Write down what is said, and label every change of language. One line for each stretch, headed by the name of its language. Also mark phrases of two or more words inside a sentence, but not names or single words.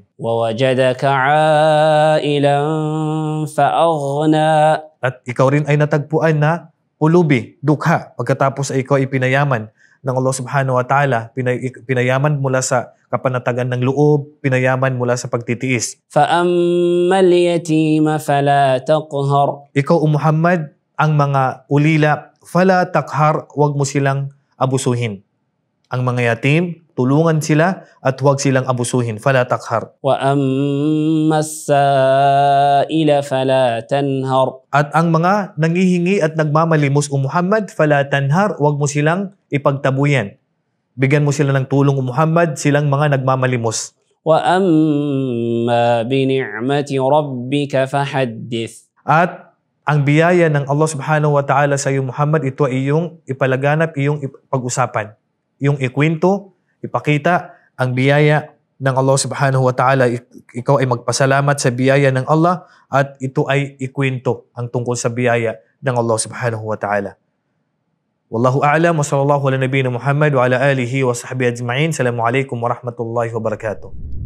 Arabic: وَوَجَدَكَ عَائِلًا فَأَغْنَى.
Filipino: At ikaw rin ay natagpuan na ulubi, dukha, pagkatapos ay ikaw ay pinayaman ng Allah
Arabic: سبحانه وتعالى,
Filipino: pinayaman mula sa kapanatagan ng loob, pinayaman mula sa pagtitiis.
Arabic: فَأَمَّا الْيَتِيمَ فَلَا تَقْهَرْ.
Filipino: Ikaw o Muhammad, ang mga ulila,
Arabic: فلا تقهر,
Filipino: huwag mo silang abusuhin. Ang mga yatim, tulungan sila at huwag silang abusuhin.
Arabic: فلا تقهر. وَأَمَّا السَّائِلَ فَلَا تَنْهَرْ.
Filipino: At ang mga nangihingi at nagmamalimos o Muhammad,
Arabic: فلا تنهر,
Filipino: huwag mo silang ipagtabuyan. Bigyan mo sila ng tulong o Muhammad, silang mga nagmamalimos.
Arabic: وَأَمَّا بِنِعْمَةِ رَبِّكَ فَحَدِّثْ.
Filipino: At ang biyaya ng Allah
Arabic: سبحانه وتعالى
Filipino: sa iyo Muhammad, ito ay iyong ipalaganap, iyong pag-usapan. Yung ikwento, ipakita ang biyaya ng Allah
Arabic: سبحانه وتعالى.
Filipino: Ikaw ay magpasalamat sa biyaya ng Allah at ito ay ikwento ang tungkol sa biyaya ng Allah
Arabic: سبحانه وتعالى. والله أعلم وصلى الله على نبينا محمد وعلى آله وصحبه أجمعين. السلام عليكم ورحمة الله وبركاته.